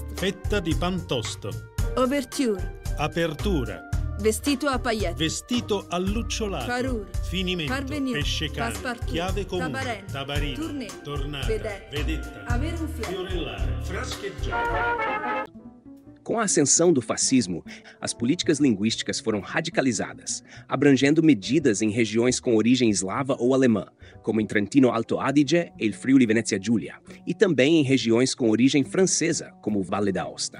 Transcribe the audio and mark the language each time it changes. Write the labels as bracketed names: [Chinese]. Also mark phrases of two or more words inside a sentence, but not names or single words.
[Italian] Fetta di pantosto. [French] ouverture, [Italian] Apertura. vestito a paillettes, Vestito allucciolato. [French] Parure. [Italian] Finimento. [French] Parvenue. [Italian] Pesce cane. [French] Passepartout. [Italian] Chiave comune. Tabarella. Tabarino. [French] Tournée. [Italian] Tornata. [French] Vedette. [Italian] Vedetta. avere un fiore. Fiorellare. Frascheggiare. [Portuguese] Com a ascensão do fascismo, as políticas linguísticas foram radicalizadas, abrangendo medidas em regiões com origem eslava ou alemã, como em Trentino Alto Adige e Friuli Venezia Giulia, e também em regiões com origem francesa, como Valle d'Aosta.